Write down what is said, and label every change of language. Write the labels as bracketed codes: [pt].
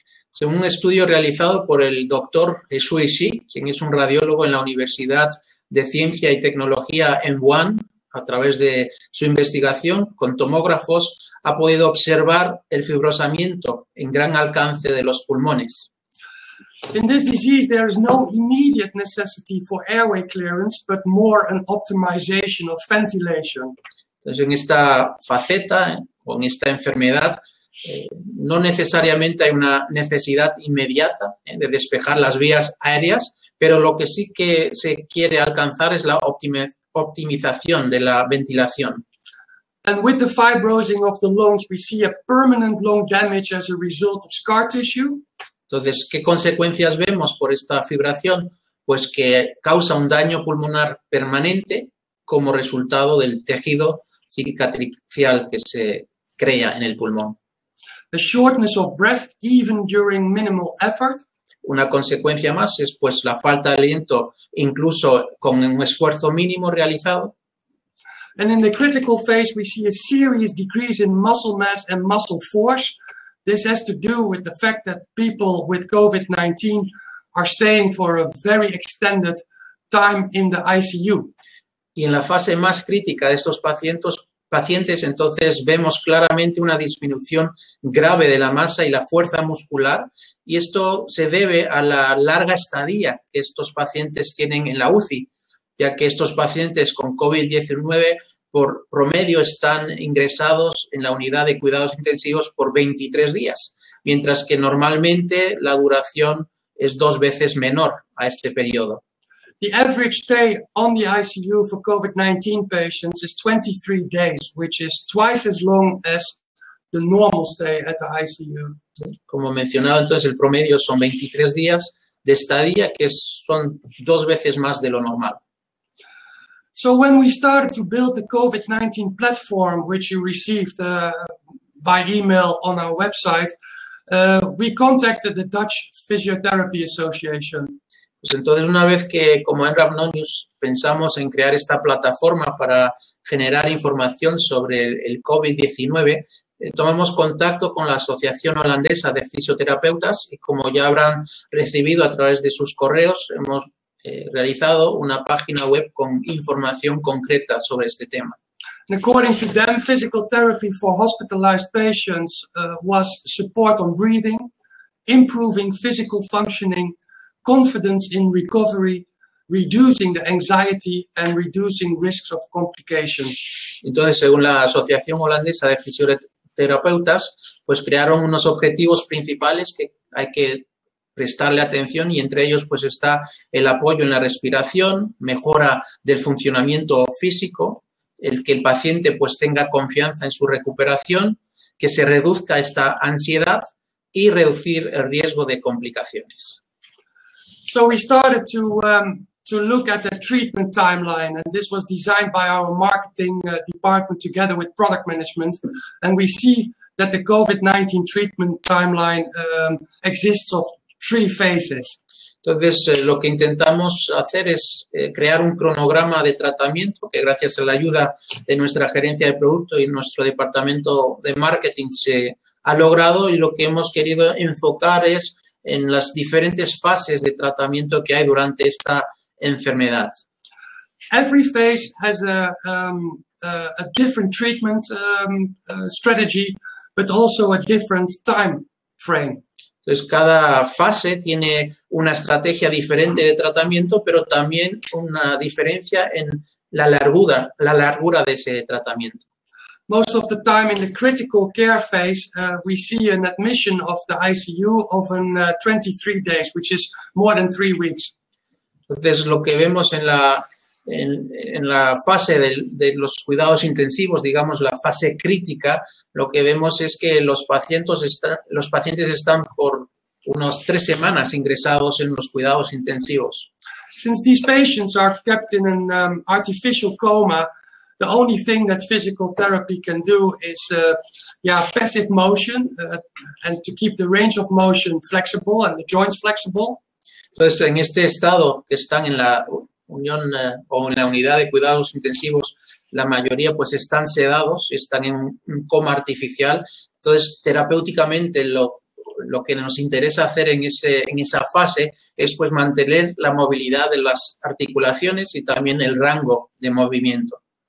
[es] Según un estudio realizado por el doctor Heshuri Shi, quien es un radiólogo en la Universidad de Ciencia y Tecnología en Wuhan, a través de su investigación con tomógrafos, ha podido observar el fibrosamiento en gran alcance de los pulmones. [en] In this disease, there is no immediate necessity for airway clearance, but more an optimization of ventilation. [es] Entonces, en esta faceta o en esta enfermedad, no necesariamente hay una necesidad inmediata de despejar las vías aéreas, pero lo que sí que se quiere alcanzar es la optimización de la ventilación. [en] And with the fibrosing of the lungs, we see a permanent lung damage as a result of scar tissue. [es] Entonces, ¿qué consecuencias vemos por esta fibración? Pues que causa un daño pulmonar permanente como resultado del tejido cicatricial que se crea en el pulmón. [en] A shortness of breath even during minimal effort. [es] Una consecuencia más es pues la falta de aliento incluso con un esfuerzo mínimo realizado. [en] And in the critical phase, we see a serious decrease in muscle mass and muscle force. This has to do with the fact that people with COVID-19 are staying for a very extended time in the ICU. [es] Y en la fase más crítica de estos pacientes, entonces vemos claramente una disminución grave de la masa y la fuerza muscular, y esto se debe a la larga estadía que estos pacientes tienen en la UCI, ya que estos pacientes con COVID-19 por promedio están ingresados en la unidad de cuidados intensivos por 23 días, mientras que normalmente la duración es 2 veces menor a este periodo. [en] The average stay on the ICU for COVID-19 patients is 23 days, which is twice as long as the normal stay at the ICU. [es] Como mencionado, entonces el promedio son 23 días de estadía, que son 2 veces más de lo normal. [en] So when we started to build the COVID-19 platform, which you received by email on our website, we contacted the Dutch Physiotherapy Association. [es] Pues entonces, una vez que como ENRAP News pensamos en crear esta plataforma para generar información sobre el COVID-19, tomamos contacto con la Asociación Holandesa de Fisioterapeutas y, como ya habrán recibido a través de sus correos, hemos realizado una página web con información concreta sobre este tema. [en] And according to them, physical therapy for hospitalized patients was support on breathing, improving physical functioning, confidence in recovery, reducing the anxiety and reducing risks of complication. [es] Entonces, según la Asociación Holandesa de Fisioterapeutas, pues crearon unos objetivos principales que hay que prestarle atención, y entre ellos pues está el apoyo en la respiración, mejora del funcionamiento físico, el que el paciente pues tenga confianza en su recuperación, que se reduzca esta ansiedad y reducir el riesgo de complicaciones. [en] So we started to look at the treatment timeline, and this was designed by our marketing department together with product management, and we see that the COVID-19 treatment timeline exists of 3 phases. [es] Entonces, lo que intentamos hacer es crear un cronograma de tratamiento que, gracias a la ayuda de nuestra gerencia de producto y nuestro departamento de marketing, se ha logrado, y lo que hemos querido enfocar es en las diferentes fases de tratamiento que hay durante esta enfermedad. [en] Every phase has a different treatment strategy, but also a different time frame. [es] Entonces, cada fase tiene una estrategia diferente de tratamiento, pero también una diferencia en la largura de ese tratamiento. [en] Most of the time in the critical care phase, we see an admission of the ICU of 23 days, which is more than 3 weeks. [es] Entonces, lo que vemos en la fase de los cuidados intensivos, digamos la fase crítica, lo que vemos es que los pacientes están por unas 3 semanas ingresados en los cuidados intensivos. [en] Since these patients are kept in an artificial coma, the only thing that physical therapy can do is passive motion and to keep the range of motion flexible and the joints flexible. [es] Entonces, en este estado que están en la unión o en la unidad de cuidados intensivos, la mayoría pues están sedados, están en un coma artificial. Entonces, terapéuticamente lo que nos interesa hacer en esa fase es pues mantener la movilidad de las articulaciones y también el rango de movimiento.